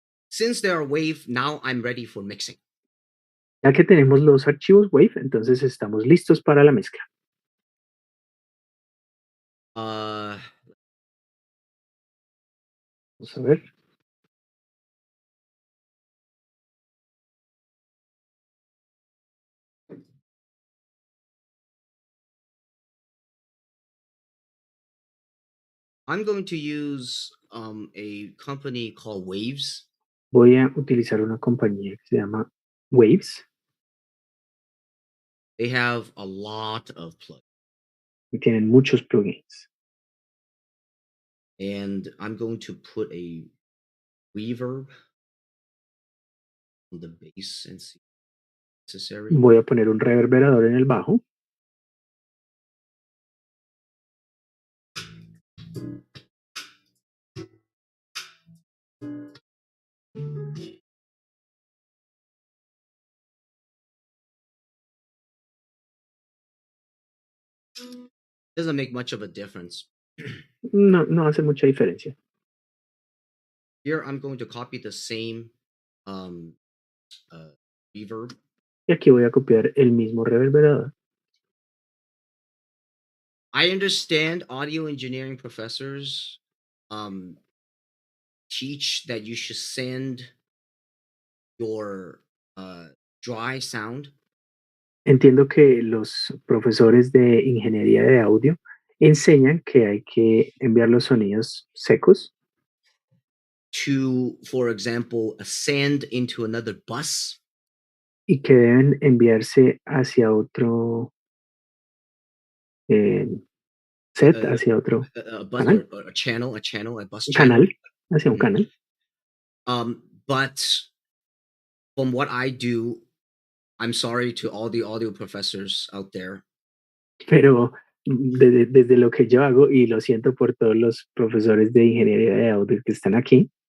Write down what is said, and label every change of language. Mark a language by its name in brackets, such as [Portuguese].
[English] Since they are WAV, now I'm ready for mixing. [Spanish] Ya que tenemos los archivos Wave, entonces estamos listos para la mezcla. Vamos a ver. [English] I'm going to use a company called Waves. [Spanish] Voy a utilizar una compañía que se llama Waves [English] They have a lot of plugins, [Spanish] y tienen muchos plugins. [English] and I'm going to put a reverb on the bass and see if necessary. [Spanish] Voy a poner un reverberador en el bajo. [English] Doesn't make much of a difference. [Spanish] No hace mucha diferencia. [English] Here, I'm going to copy the same um, reverb. [Spanish] Y aquí voy a copiar el mismo reverberador. [English] I understand audio engineering professors teach that you should send your dry sound [Spanish] Entiendo que los profesores de ingeniería de audio enseñan que hay que enviar los sonidos secos [English] to, for example, send into another bus, [Spanish] y que deben enviarse hacia otro eh, set, a, hacia otro [English] a bus [Spanish] canal, [English] or a channel, a bus channel. [Spanish] canal, hacia un Mhm. canal. [English] But from what I do, I'm sorry to all the audio professors out there. [Spanish] Pero desde lo que yo hago, y lo siento por todos los profesores de ingeniería de audio que están aquí,